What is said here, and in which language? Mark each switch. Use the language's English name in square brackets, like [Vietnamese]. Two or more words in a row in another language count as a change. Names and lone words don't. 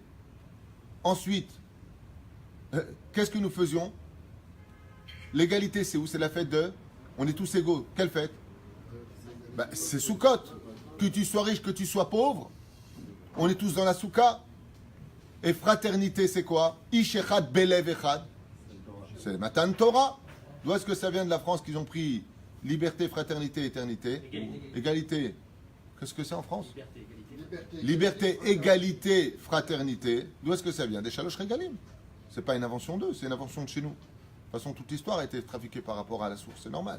[French] Ensuite, qu'est-ce que nous faisions? L'égalité, c'est où? C'est la fête de... On est tous égaux. Quelle fête? C'est Sukkot. Que tu sois riche, que tu sois pauvre, on est tous dans la Soukha. Et fraternité, c'est quoi? [Hebrew] איש אחד בלב אחד. [French] C'est le Matan Torah. D'où est-ce que ça vient de la France qu'ils ont pris liberté, fraternité, éternité? Égalité. Qu'est-ce que c'est en France? Liberté, égalité, fraternité. D'où est-ce que ça vient? Des Shalosh Regalim. C'est pas une invention d'eux, c'est une invention de chez nous. De toute façon, toute l'histoire a été trafiquée par rapport à la source, c'est normal.